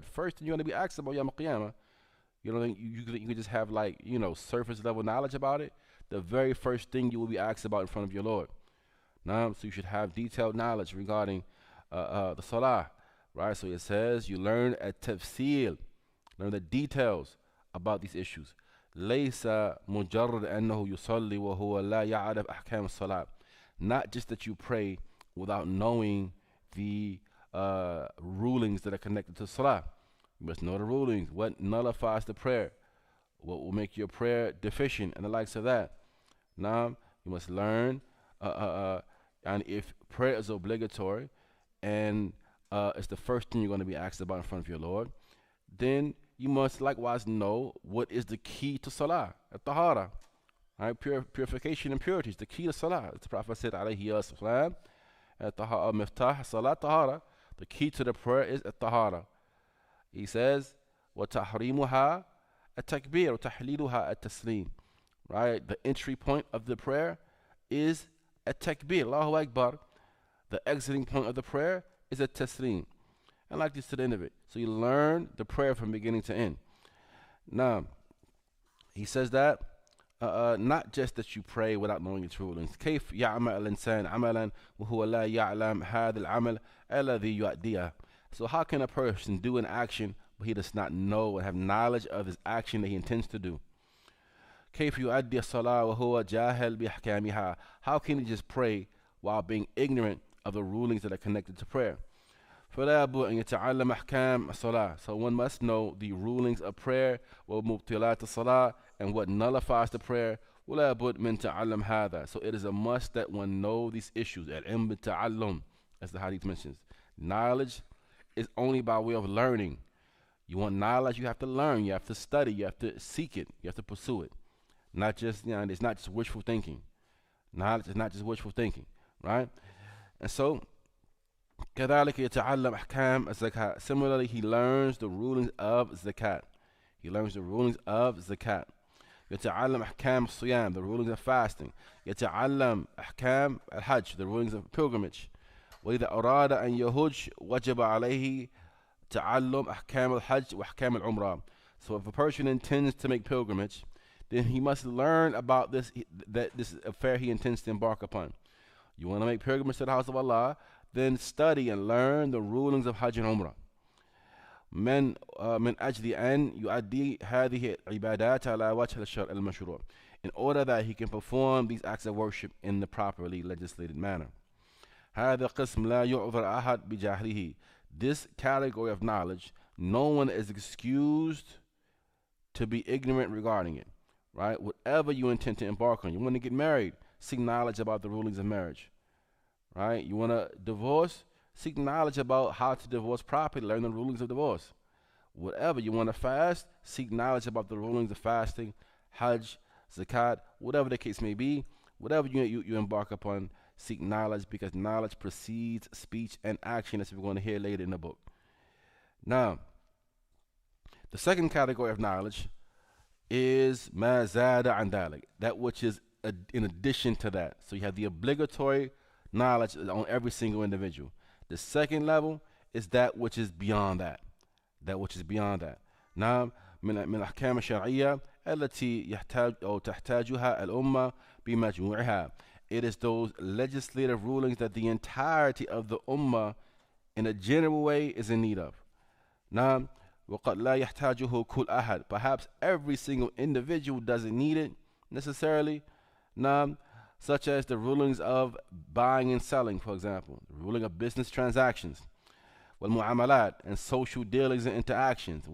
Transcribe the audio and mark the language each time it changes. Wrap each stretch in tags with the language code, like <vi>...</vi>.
<en>First thing you're going to be asked about Yawm al-Qiyamah, you know, you can just have like, you know, surface level knowledge about it. The very first thing you will be asked about in front of your Lord. Now, so you should have detailed knowledge regarding the salah, right? So it says you learn at tafsil, learn the details about these issues.</en> <ar>ليس مجرد أنه يصلي وهو لا يعرف أحكام الصلاة.</ar> <en>Not just that you pray without knowing the rulings that are connected to salah. You must know the rulings, what nullifies the prayer, what will make your prayer deficient, and the likes of that. Now, you must learn, and if prayer is obligatory, and it's the first thing you're going to be asked about in front of your Lord, then you must likewise know what is the key to salah, at-tahara, right? Purification and purity is the key to salah. The Prophet said, alayhi salam,</en> <ar>miftah salat tahara,</ar> <en>the key to the prayer is at-tahara. He says,</en> <ar>وَتَحْرِيمُهَا التَّكْبِيرُ وَتَحْلِيلُهَا التَّسْلِيمُ.</ar> <en>Right? The entry point of the prayer is at-takbir, Allahu Akbar. The exiting point of the prayer is at-taslim. And like this to the end of it. So you learn the prayer from beginning to end. Now, he says that not just that you pray without knowing its rulings.</en> <ar>كيف يعمل الإنسان عملا وهو لا يعلم هذا العمل الذي يؤديه.</ar> <en>So how can a person do an action but he does not know and have knowledge of his action that he intends to do?</en> <ar>كيف يؤدي الصلاة وهو جاهل بأحكامها.</ar> <en>How can he just pray while being ignorant of the rulings that are connected to prayer?</en> <ar>فلا بد أن يتعلم أحكام الصلاة.</ar> <en>So one must know the rulings of prayer</en> <ar>ومبطلات الصلاة</ar> <en>and what nullifies the prayer.</en> <ar>ولا بد من تعلم هذا.</ar> <en>So it is a must that one know these issues.</en> <ar>العلم بالتعلم,</ar> <en>as the hadith mentions. Knowledge is only by way of learning. You want knowledge, you have to learn, you have to study, you have to seek it, you have to pursue it. Not just, you know, it's not just wishful thinking. Knowledge is not just wishful thinking, right? And so,</en> <ar>كذلك يتعلم أحكام الزكاة.</ar> <en>Similarly, he learns the rulings of zakat. He learns the rulings of zakat.</en> <ar>يتعلم أحكام الصيام,</ar> <en>the rulings of fasting.</en> <ar>يتعلم أحكام الحج,</ar> <en>the rulings of pilgrimage.</en> <ar>وإذا أراد أن يهج وجب عليه تعلم أحكام الحج وأحكام العمرة.</ar> <en>So if a person intends to make pilgrimage, then he must learn about this affair he intends to embark upon. You want to make pilgrimage to the house of Allah, then study and learn the rulings of Hajj and Umrah.</en> <ar>من أجل أن يؤدي هذه العبادات على وجه الشرع المشروع,</ar> <en>in order that he can perform these acts of worship in the properly legislated manner.</en> <ar>هذا قسم لا يعذر أحد بجهله.</ar> <en>This category of knowledge, no one is excused to be ignorant regarding it, right? Whatever you intend to embark on, you want to get married, seek knowledge about the rulings of marriage, right? You want to divorce, seek knowledge about how to divorce properly, learn the rulings of divorce. Whatever you want to fast, seek knowledge about the rulings of fasting, Hajj, Zakat, whatever the case may be. Whatever you embark upon, seek knowledge, because knowledge precedes speech and action, as we're going to hear later in the book. Now, the second category of knowledge is</en> <ar>ma zada an dhalik,</ar> <en>that which is in addition to that. So you have the obligatory knowledge on every single individual. The second level is that which is beyond that. That which is beyond that.</en> <ar>نعم من الأحكام الشرعية التي يحتاج أو تحتاجها الأمة بمجموعها.</ar> <en>It is those legislative rulings that the entirety of the ummah in a general way is in need of.</en> <ar>نعم وقد لا يحتاجه كل أحد.</ar> <en>Perhaps every single individual doesn't need it necessarily.</en> <ar>نعم</ar> <en>such as the rulings of buying and selling, for example, the ruling of business transactions, والمعاملات, and social dealings and interactions.</en>